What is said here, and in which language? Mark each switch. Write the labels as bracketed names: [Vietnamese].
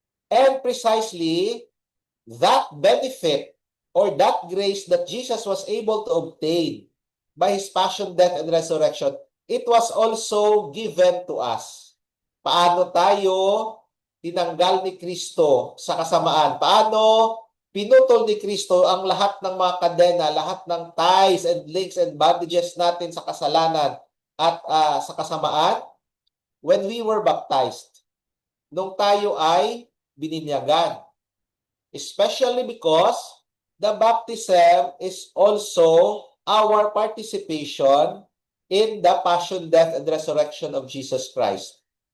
[English] And precisely that benefit or that grace that Jesus was able to obtain by His passion, death, and resurrection, it was also given to us. [Filipino] Paano tayo tinanggal ni Kristo sa kasamaan? Paano pinutol ni Kristo ang lahat ng mga kadena, lahat ng [English] ties and links and bondages [Filipino] natin sa kasalanan at sa kasamaan? [English] When we were baptized, [Filipino] nung tayo ay bininyagan. [English] Especially because the baptism is also our participation in the passion, death, and resurrection of Jesus Christ.